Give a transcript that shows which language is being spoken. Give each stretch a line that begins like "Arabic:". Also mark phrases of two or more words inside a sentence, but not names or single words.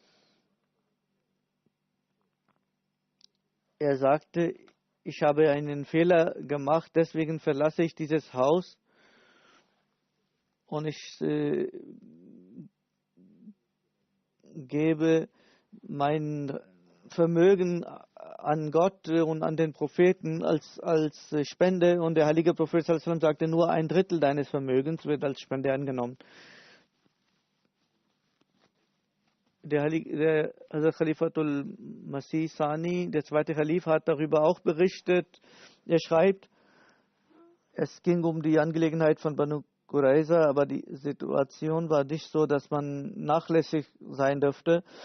German: Er sagte, ich habe einen Fehler gemacht, deswegen verlasse ich dieses Haus und ich gebe meinen Vermögen an Gott und an den Propheten als Spende, und der heilige Prophet
Arabic: صلى الله عليه وسلم
German: sagte, nur 1/3 deines Vermögens wird als Spende angenommen. Der Hazrat Khalifatul Masih Sani, der zweite Khalif, hat darüber auch berichtet. Er schreibt, es ging um die Angelegenheit von Banu Qurayza, aber die Situation war nicht so, dass man nachlässig sein dürfte.